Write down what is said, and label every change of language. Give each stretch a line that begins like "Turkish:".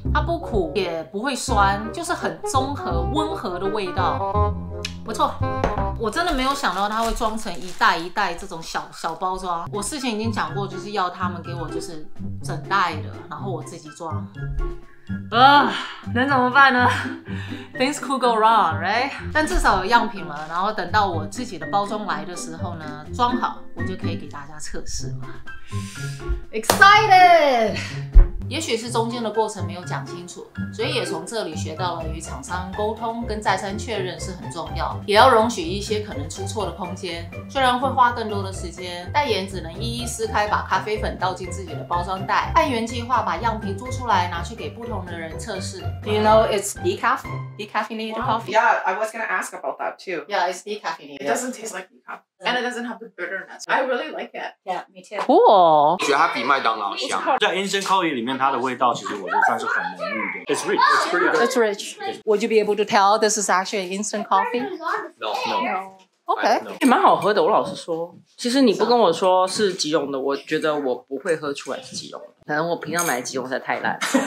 Chinese: 它不苦也不会酸，就是很综合温和的味道，不错。我真的没有想到它会装成一袋一袋这种小包装。我事前已经讲过，就是要他们给我就是整袋的，然后我自己装。能怎么办呢 ？
English: Things could go wrong, right？
Chinese: 但至少有样品了，然后等到我自己的包装来的时候呢，装好，我就可以给大家测试了。
English: Excited！
Chinese: 也许是中间的过程没有讲清楚，所以也从这里学到了与厂商沟通跟再三确认是很重要，也要容许一些可能出错的空间。虽然会花更多的时间，但也只能一一撕开，把咖啡粉倒进自己的包装袋，按原计划把样品做出来，拿去给不同的人测试。
English: Do you know it's decaffeinated coffee? Yeah, I was gonna ask about that too. Yeah, it's decaffeinated. It doesn't taste like decaf, and it doesn't have the bitterness. I really like it. Yeah, me too. Cool.
Chinese: 觉得它比麦当劳香。在 Instant Coffee 里面，它的味道其实我觉得算是很浓郁的。
English: It's rich. It's pretty good. It's rich. Would you be able to tell this is actually instant coffee? No. Okay.
Chinese: 也蛮好喝的，我老实说。其实你不跟我说是即溶的，我觉得我不会喝出来是即溶的。可能我平常买的即溶实在太烂。